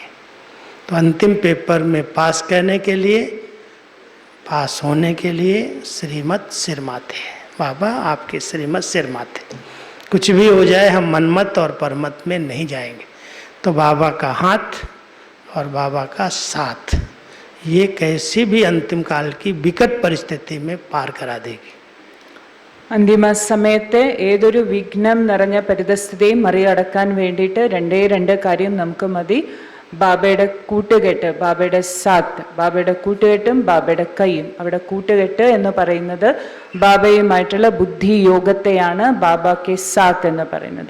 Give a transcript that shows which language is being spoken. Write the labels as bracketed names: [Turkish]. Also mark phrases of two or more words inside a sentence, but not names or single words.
[Hindi] तो अंतिम पेपर में पास करने के लिए, पास होने के लिए श्रीमत सिर माथे है। बाबा आपके श्रीमत सिर माथे, कुछ भी हो जाए हम मनमत और परमत में नहीं जाएंगे। तो बाबा का हाथ और बाबा का साथ, ये कैसी भी अंतिम काल की विकट परिस्थिति में पार करा देगी। [Malayalam] അന്തിമ സമയത്ത് ഏതൊരു വിഘ്നം നിറഞ്ഞ പരിതസ്ഥിതിയും മറികടക്കാൻ വേണ്ടിയിട്ട് രണ്ട് കാര്യം നമുക്ക് മതി. ബാബയുടെ കൂട്ടുകെട്ട്, ബാബയുടെ സാത്ത്, ബാബയുടെ കൂട്ടുകെട്ടും ബാബയുടെ കൈയും. അവിടെ കൂട്ടുകെട്ട് എന്ന് പറയുന്നത് ബാബയുമായിട്ടുള്ള ബുദ്ധി യോഗത്തെയാണ് [Hindi] बाबा के साथ [Malayalam] എന്ന് പറയുന്നത്.